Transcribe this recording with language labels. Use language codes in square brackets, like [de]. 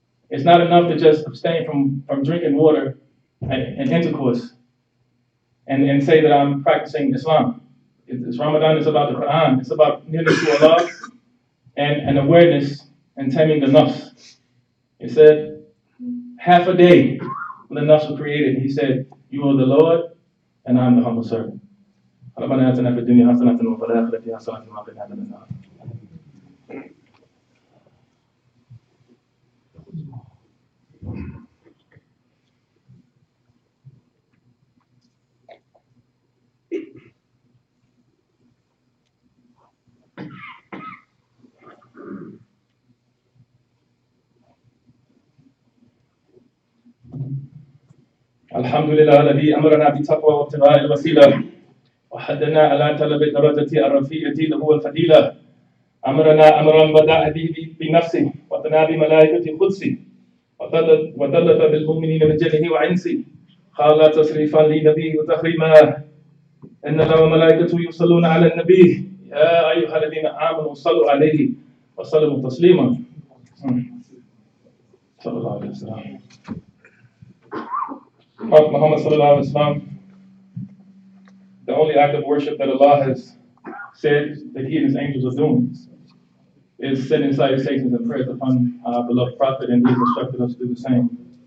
[en] It's not enough to just abstain from drinking water and intercourse and say that I'm practicing Islam. Ramadan is about the Quran. It's about nearness to Allah and awareness and taming the nafs. It said, half a day when the nafs were created, He said, you are the Lord and I'm the humble servant. [ar] ربنا آتنا في الدنيا حسنة وفي الآخرة حسنة وقنا عذاب النار. الحمد لله الذي أمرنا بتقوى وابتغاء الوسيلة وحدنا على طلب الدرجة الرفيعة اللي هو الفضيلة. أمرنا أمرا بدأ به بنفسه وثنى بملائكة قدسه وثلث بالمؤمنين من جنه وعنسه قال تصريفا لنبيه وتكريما إن الله وملائكته يصلون على النبي يا أيها الذين آمنوا صلوا عليه وسلموا تسليما. صلى الله عليه وسلم. [en] Prophet Muhammad sallallahu alaihi wasallam, the only act of worship that Allah has said that He and His angels are doing is sending salutations and prayers upon our beloved Prophet, and He has instructed us to do the same.